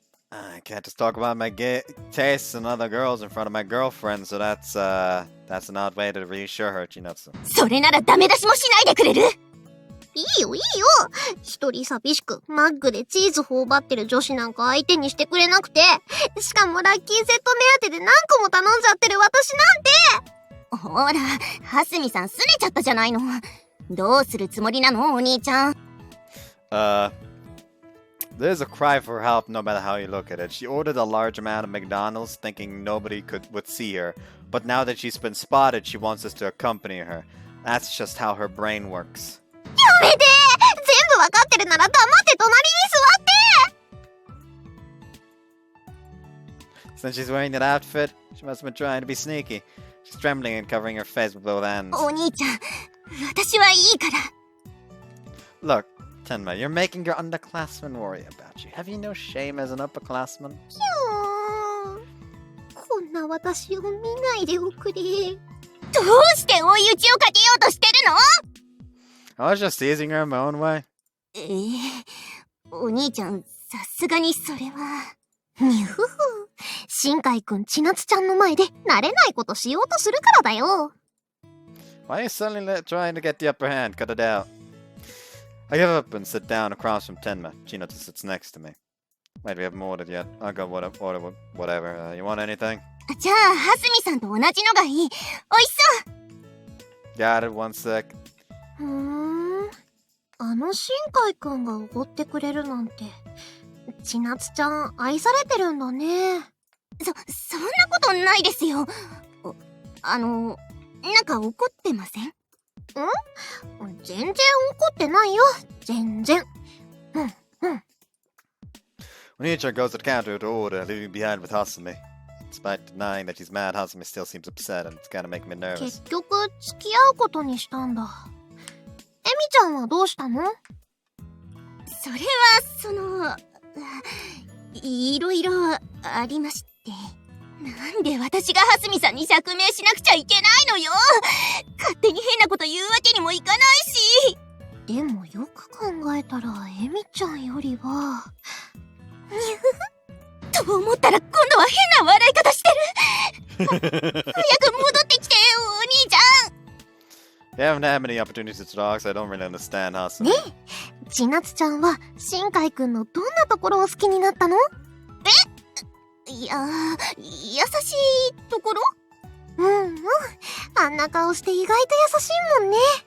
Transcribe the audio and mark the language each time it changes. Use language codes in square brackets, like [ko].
[en] I can't just talk about my gay tastes and other girls in front of my girlfriend, so that's an odd way to reassure her, Chinatsu. [ja] それならダメ出しもしないでくれる？いいよいいよ。一人寂しくマックでチーズ頬張ってる女子なんか相手にしてくれなくて、しかもラッキーセット目当てで何個も頼んじゃってる私なんて。ほら、はすみさんすねちゃったじゃないの。どうするつもりなの、お兄ちゃん。 [en] There's a cry for help no matter how you look at it. She ordered a large amount of McDonald's thinking nobody would see her. But now that she's been spotted, she wants us to accompany her. That's just how her brain works. [ja] やめて！全部わかってるなら黙って隣に座って！ [en] Since she's wearing that outfit, she must have been trying to be sneaky. She's trembling and covering her face with both hands. [ja] お兄ちゃん、私はいいから。 [en] Look, Tenma, you're making your underclassmen worry about you. Have you no shame as an upperclassman? [ja] こんな私を見ないでおくれ。どうして追い打ちをかけようとしてるの？ [en] I was just teasing her in my own way. [ja] お兄ちゃん、さすがにそれは。にふふ。新海くん、千夏ちゃんの前で慣れないことしようとするからだよ。 [en] Why are you suddenly trying to get the upper hand? Cut it out. I give up and sit down across from Tenma. Chinatsu sits next to me. Wait, we haven't ordered yet. I'll go order whatever. You want anything? [ja] じゃあ、はすみさんと同じのがいい。おいしそう。 [en] Got it, one sec. [ja] 新海くんがおごってくれるなんて。千夏ちゃん、愛されてるんだね。そんなことないですよ。なんか怒ってません？全然怒ってないよ。全然。 [en] When Ichiro goes to the counter to order, leaving behind with Hasumi. Despite denying that she's mad, Hasumi still seems upset, and it's gonna make me nervous. [ja] 結局、付き合うことにしたんだ。エミちゃんはどうしたの？それは、いろいろありまして。なんで私がはすみさんに釈明しなくちゃいけないのよ。勝手に変なこと言うわけにもいかないし。でもよく考えたら、エミちゃんよりは。と思ったら今度は変な笑い方してる。早く戻ってきて、お兄ちゃん。 [en] You haven't had many opportunities to talk, so I don't really understand Hasumi. [ja] ねえ、千夏ちゃんは新海くんのどんなところを好きになったの？いや優しいところ？あんな顔して意外と優しいもんね。